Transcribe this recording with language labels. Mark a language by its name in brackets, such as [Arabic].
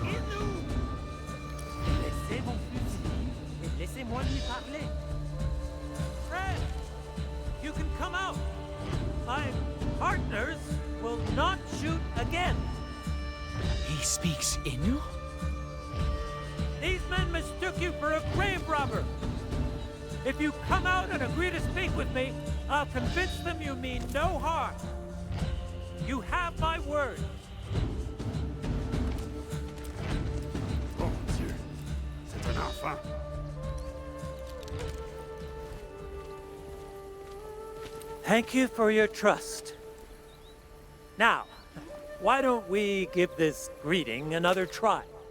[French] Laissez mon fusil et laissez-moi lui parler. [English] Fred, you can come out. My partners will not shoot again. He speaks Innu? These men mistook you for a grave robber. If you come out and agree to speak with me, I'll convince them you mean no harm. You have my word. [French] Oh mon Dieu, c'est un enfant. [English] Thank you for your trust. Now, why don't we give this greeting another try?